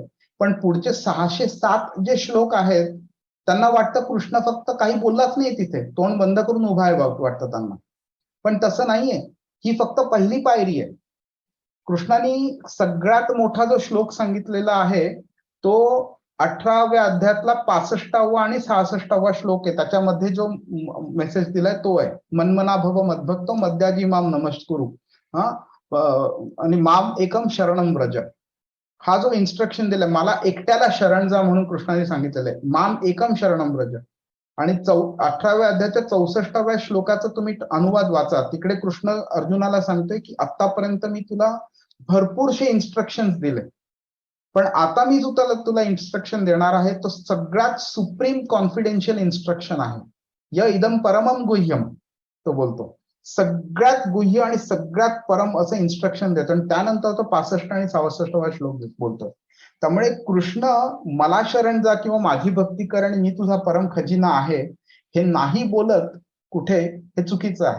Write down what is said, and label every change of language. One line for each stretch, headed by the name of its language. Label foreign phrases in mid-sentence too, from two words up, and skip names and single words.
Marathi: पण पुढचे 607 जे श्लोक आहेत त्यांना वाटतं कृष्ण फक्त काही बोललाच नाही, तिथे तोंड बंद करून उभा आहे वाटतं त्यांना. पण तसं नाहीये, ही फक्त पहिली पायरी आहे. कृष्णाने सगळ्यात मोठा जो श्लोक सांगितलेला आहे तो 18व्या अध्यायातला 65वा आणि 66वा श्लोक आहे. त्याच्यामध्ये जो मेसेज दिलाय तो आहे,
Sanskrit: मनमना भव मद्भक्तो मद्याजी माम नमस्कुरु आणि माम एकम शरणम व्रज.
Marathi: हा जो इन्स्ट्रक्शन दिलाय, मला एकट्याला शरण जा म्हणून कृष्णाने सांगितलेलं आहे,
Sanskrit: माम एकम शरणम व्रज.
Marathi: आणि 18व्या अध्यायाच्या 64व्या श्लोकाचा तुम्ही अनुवाद वाचा, तिकडे कृष्ण अर्जुनाला सांगतोय की आतापर्यंत मी तुला भरपूरशे इन्स्ट्रक्शन दिले, पण आता मी जो तुला इन्स्ट्रक्शन देणार आहे तो सगळ्यात
English: supreme confidential instruction
Marathi: आहे.
Sanskrit: य इदम परमम गुह्यम,
Marathi: तो बोलतो सगळ्यात गुह्य आणि सगळ्यात परम असं इन्स्ट्रक्शन देतो. आणि त्यानंतर तो 65 आणि 66वा श्लोक बोलतो. त्यामुळे कृष्ण मला शरण जा किंवा माझी भक्ती कर आणि मी तुझा परम खजिना आहे हे नाही बोलत कुठे, हे चुकीचं आहे.